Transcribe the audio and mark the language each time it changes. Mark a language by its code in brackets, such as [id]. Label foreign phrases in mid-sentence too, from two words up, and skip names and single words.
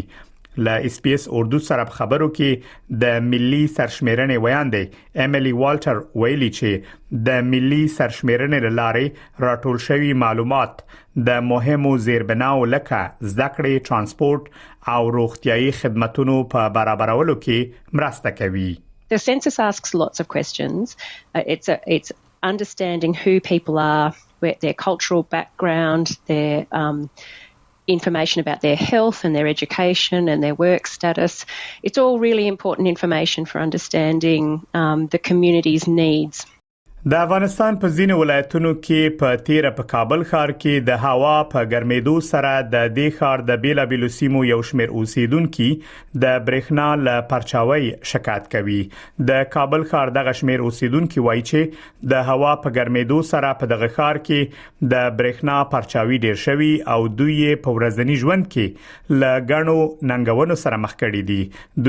[ps] له SBS اردو سره خبرو کې د ملي سرشمیرنې ویاندې ایميلي والټر ویلي چې د ملي سرشمیرنې لارې راټول شوي معلومات د مهمو زیربناو لکه زده‌کړې، ترانسپورت او روغتيایي خدماتو په برابرولو کې مرسته کوي. [en] The census asks lots of questions. It's understanding who people are, their cultural background, their information about their health and their education and their work status. It's all really important information for understanding the community's needs. [ps] د افغانستان په ځینو ولایتونو کې په تیره په کابل ښار کې د هوا په ګرمېدو سره د دې ښار د بیلابیلو سیمو یو شمېر اوسیدونکو د برېښنا له پرچاوي شکایت کوي. د کابل ښار دغه شمېر اوسیدونکو وایي چې د هوا په ګرمېدو سره په دغه ښار کې د برېښنا پرچاوي ډیر شوی او دوی په ورځني ژوند کې له غنو ننګونو سره مخ کړي دي.